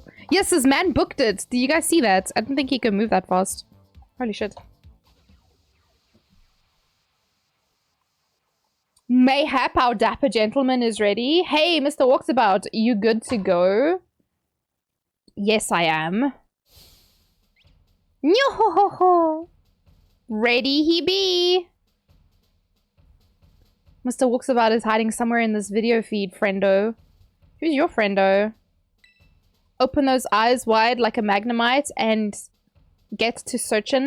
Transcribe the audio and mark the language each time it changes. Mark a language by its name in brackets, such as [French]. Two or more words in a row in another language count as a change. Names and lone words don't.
[English] Yes, this man booked it. Do you guys see that? I didn't think he could move that fast. Holy shit. Mayhap our dapper gentleman is ready. Hey, Mr. Walksabout, you good to go? Yes, I am. Yo-ho-ho-ho. Ready he be. Mr. Walksabout is hiding somewhere in this video feed, friendo. Who's your friendo? Open those eyes wide like a magnemite and get to searching.